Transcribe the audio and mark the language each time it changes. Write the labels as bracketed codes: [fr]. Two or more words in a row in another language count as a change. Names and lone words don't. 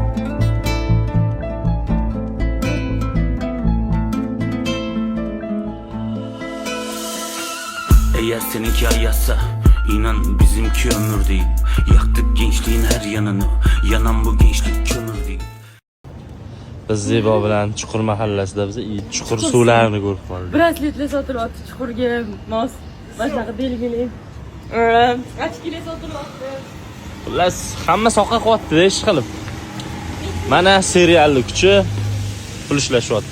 [tr] Eğer seninki ayazsa inan bizimki ömür değil. Yaktık gençliğin her yanını, yanan bu gençlik kömür değil. [uz] Biz Zebo bilan Chuqur mahallasida biz chuqur suvlarni ko'rib qoldik. Brasletlar sotilyapti chuqurga mos. Mana shunaqa belgili. Ochkilar sotilyapti. Xullas, hamma soqqa qo'yapti-da ish qilib. Mana serialni kuchi pul ishlashyapti.